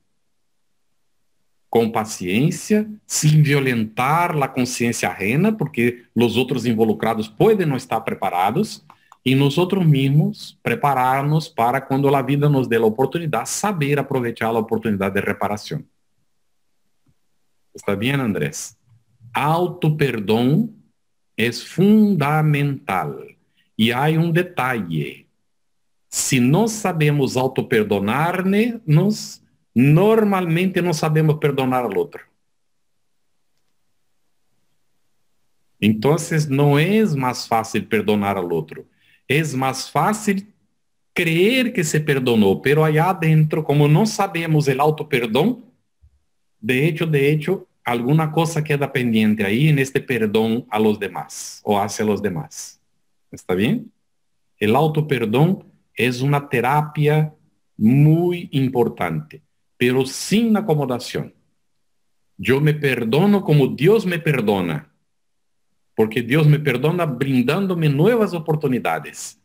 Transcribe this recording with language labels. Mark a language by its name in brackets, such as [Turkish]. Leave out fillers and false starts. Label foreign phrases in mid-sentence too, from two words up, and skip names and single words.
[Spanish] Con paciencia, sin violentar la conciencia ajena, porque los otros involucrados pueden no estar preparados, y nosotros mismos prepararnos para cuando la vida nos dé la oportunidad, saber aprovechar la oportunidad de reparación. ¿Está bien, Andrés? Autoperdón es fundamental. [Portuguese] E há um detalhe. Se não sabemos autoperdonar-nos, normalmente não sabemos perdonar ao outro. Então, não é mais fácil perdonar ao outro. É mais fácil creer que se perdonou, [Spanish] pero allá adentro, [Portuguese] como não sabemos o autoperdão, [Spanish] de hecho, [Portuguese] alguma coisa [Spanish] queda pendiente [Portuguese] aí neste perdão [Spanish] a los demás, [Portuguese] ou [Spanish] hacia los demás. ¿Está bien? El autoperdón es una terapia muy importante, pero sin acomodación. Yo me perdono como Dios me perdona, porque Dios me perdona brindándome nuevas oportunidades.